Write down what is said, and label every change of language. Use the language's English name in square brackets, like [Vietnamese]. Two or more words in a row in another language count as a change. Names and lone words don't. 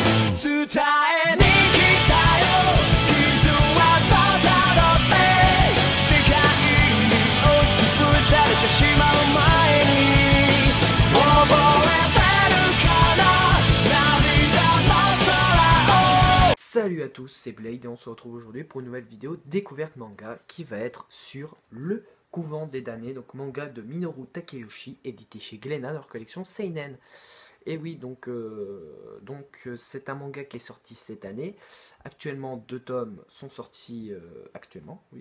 [Japanese] 伝えに来たよ傷はただって世界に押しつぶされてしまう前に覚えてるかな涙の空を [French] Salut à tous, c'est Blade et on se retrouve aujourd'hui pour une nouvelle vidéo découverte manga qui va être sur le couvent des damnés, donc manga de Minoru Takeyoshi, édité chez Glénat, leur collection Seinen. Et oui, donc c'est un manga qui est sorti cette année. Actuellement, 2 tomes sont sortis actuellement, oui.